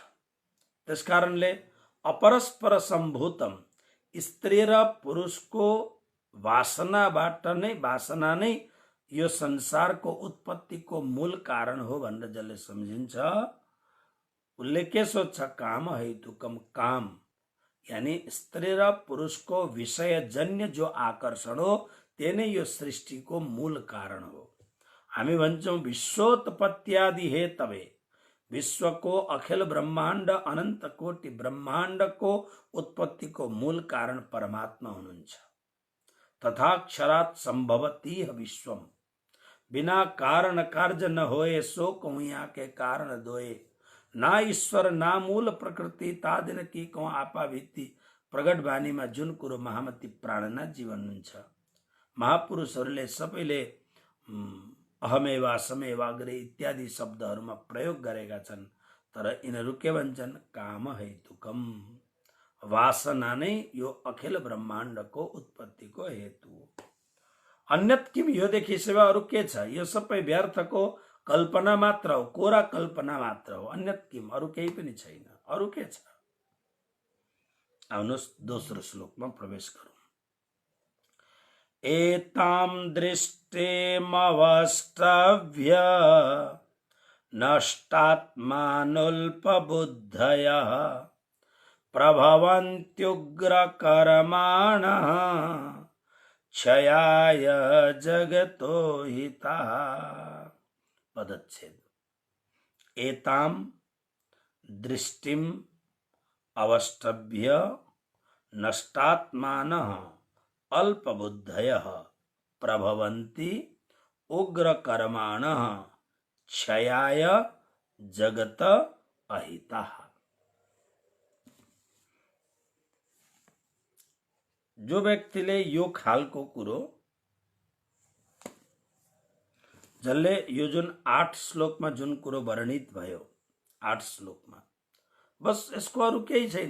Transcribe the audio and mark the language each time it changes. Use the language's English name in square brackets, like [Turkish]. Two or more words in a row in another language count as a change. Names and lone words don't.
[Nepali] त्यसकारणले [Sanskrit] अपरस्पर सम्भूतम, [Nepali] स्त्री र पुरुषको वासना नै यो संसारको उत्पत्तिको मूल कारण हो भनेर जसले सम्झिन्छ उसले के सोच्छ, [Sanskrit] काम हेतुकम, [Nepali] काम यानी स्त्री र पुरुषको विषयजन्य जो आकर्षण हो त्यही नै यो सृष्टिको मूल कारण हो। हामी भन्छौँ [Sanskrit] विश्वोत्पत्त्यादि हेतवे, [Nepali] विश्वको अखिल ब्रह्माण्ड अनन्त कोटि ब्रह्माण्डको उत्पत्तिको मूल कारण परमात्मा हुनुहुन्छ। [Sanskrit] तथाक्षरात् सम्भवति विश्वम, [Hindi] बिना कारण कार्य न होए सो कहूँ यहाँ के कारण दोए, ना ईश्वर ना मूल प्रकृति तादिन की कहूँ आपा भित्ति। [Nepali] प्रगट वाणीमा जुन कुरो महामती प्राणनाथजी भन्नुहुन्छ, महापुरुषहरूले सबैले [Sanskrit] अहमेवा समेवाग्रे [Nepali] इत्यादि शब्दहरूमा प्रयोग गरेका छन्। तर यिनीहरू के भन्छन्, [Sanskrit] काम हेतुकम, [Nepali] वासना नै यो अखिल ब्रह्माण्डको उत्पत्तिको हेतु हो। [Sanskrit] अन्यत किम, [Nepali] योदेखि सिवा अरू के छ? यो सबै व्यर्थको कल्पना मात्र हो, कोरा कल्पना मात्र हो। [Sanskrit] अन्यत किम, [Nepali] अरू केही पनि छैन। अरू के छ? आउनुहोस् दोस्रो श्लोकमा प्रवेश गरौँ। [Sanskrit] एताम दृष्टिमवष्टभ्य नष्टात्मानुल्पबुद्धयः प्रभवन्त्युग्रकर्माणः क्षयाय जगतो हितः। [Nepali] पदच्छेद। [Sanskrit] एताम दृष्टिम अवष्टभ्य नष्टात्मानः अल्पबुद्धयः प्रभवन्ति उग्रकर्माणः क्षयाय जगत अहितः। [Nepali] जो व्यक्तिले यो खालको कुरो, जसले यो जुन 8 श्लोकमा जुन कुरो वर्णित भयो, 8 श्लोकमा बस यसको अरू केही छैन।